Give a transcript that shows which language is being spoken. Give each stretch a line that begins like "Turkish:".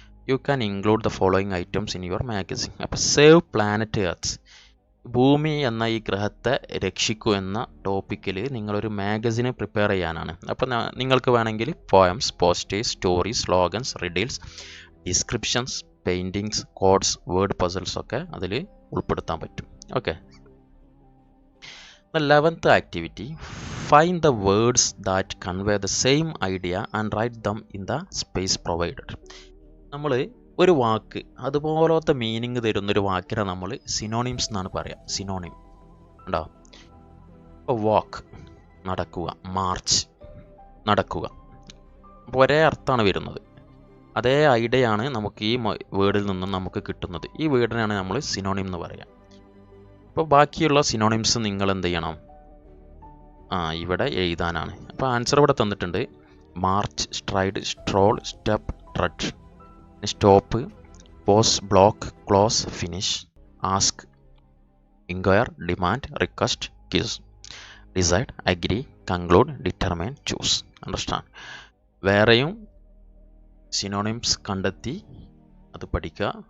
English: You can include the following items in your magazine.
Malayalam: അപ്പോൾ save planet earth, ഭൂമി എന്ന ഈ ഗ്രഹത്തെ രക്ഷിക്കൂ എന്ന ടോപ്പിക്കിൽ നിങ്ങളൊരു മാഗസിന് പ്രിപ്പയർ ചെയ്യാനാണ്. അപ്പോൾ നിങ്ങൾക്ക് വേണമെങ്കിൽ poems, posters, stories, slogans, riddles, descriptions, paintings, codes, word puzzles ഒക്കെ അതിൽ ഉൾപ്പെടുത്താൻ പറ്റും. Okay.
English: The 11th activity, find the words that convey the same idea and write them in the space provided.
Malayalam: നമ്മൾ ഒരു വാക്ക് അതുപോലത്തെ മീനിങ് തരുന്നൊരു വാക്കിനെ നമ്മൾ സിനോണിംസ് എന്നാണ് പറയുക. സിനോണിം ഉണ്ടോ? ഇപ്പോൾ വാക്ക്, നടക്കുക, മാർച്ച്, നടക്കുക, അപ്പോൾ ഒരേ അർത്ഥമാണ് വരുന്നത്. അതേ ഐഡിയ ആണ് നമുക്ക് ഈ വേർഡിൽ നിന്നും നമുക്ക് കിട്ടുന്നത്. ഈ വേർഡിനാണ് നമ്മൾ സിനോണിം എന്ന് പറയുക. അപ്പോൾ ബാക്കിയുള്ള സിനോണിംസ് നിങ്ങൾ എന്ത് ചെയ്യണം? ഇവിടെ എഴുതാനാണ്. അപ്പോൾ ആൻസർ ഇവിടെ തന്നിട്ടുണ്ട്. March, stride, സ്ട്രോൾ, step, ട്രെഡ്.
English: Stop, pause, block, close, finish, ask, inquire, demand, request, kiss. Decide, agree, conclude, determine, choose. Understand?
Malayalam: വേറെയും synonyms കണ്ടെത്തി അത് പഠിക്കുക.